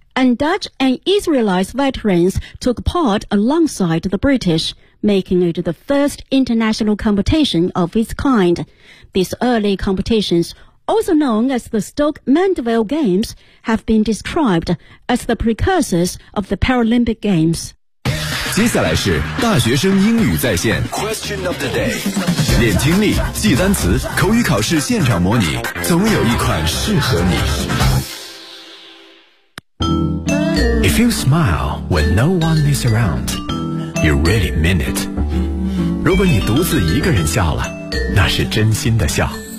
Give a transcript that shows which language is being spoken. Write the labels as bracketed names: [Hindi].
[English] And Dutch and Israelite veterans took part alongside the British, making it the first international competition of its kind. These early competitions, also known as the Stoke Mandeville Games, have been described as the precursors of the Paralympic Games. [Chinese] 接下来是大学生英语在线 Question of the day. 练听力，记单词，口语考试现场模拟，总有一款适合你。 [English] If you smile when no one is around, you really mean it. [Chinese] 如果你独自一个人笑了，那是真心的笑。